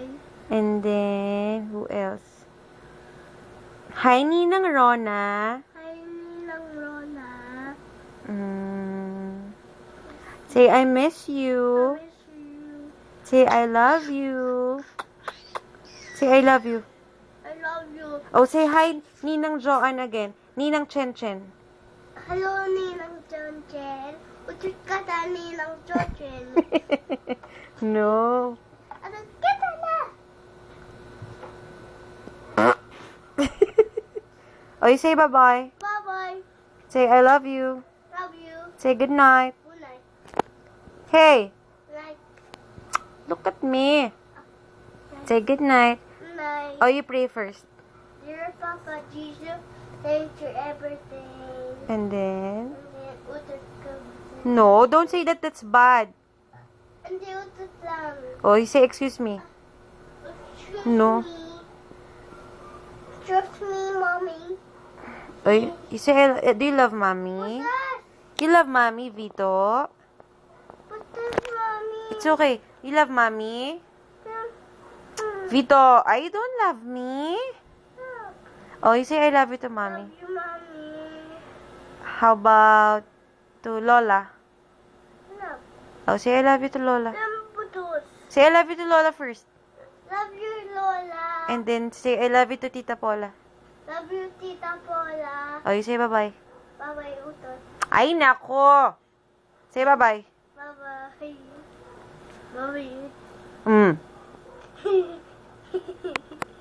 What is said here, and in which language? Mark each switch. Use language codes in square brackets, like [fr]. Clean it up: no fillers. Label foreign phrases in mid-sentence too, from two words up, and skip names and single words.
[en] And then, who else? Hi, Ninang Rona. Hi, Ninang Rona. Say, I miss I you. miss you. Say, I love you. Say, I love you. I love you. Oh, say hi, Ninang Joanne again. Ninang Chen Chen. Hello, Ninang Chen Chen. [ceb] Utot ka ta, Ninang Chen Chen. [en] No. [ceb] Atot kita na. [en] Oh, you say bye-bye. Bye-bye. Say, I love you. Love you. Say good night. Good night. Hey, Night. look at me. Say good night. Good night. Oh, you pray first. Dear Papa Jesus, thanks for everything. And then... And then, [tl] utot ka. [en] No, don't say that. That's bad. And then, [tl] utot lang. [en] Oh, you say excuse me. Excuse No. me. Trust me, Mommy. Oh, you say, do you love mommy? What's that? You love mommy, Vito? What's that, Mommy? It's okay. You love mommy? Hmm. Vito, I don't love me. Oh, you say I love you to mommy. Love you, mommy. How about to Lola? No. Oh, say I love you to Lola. Lambutos. Say I love you to Lola first. Love you, Lola. And then say I love you to Tita Paula. Love you, Tita Paula. Oh, you say bye-bye. Bye-bye, Utot. [tl] Ay, nako! [en] Say bye-bye. Bye-bye. Bye-bye. Mm.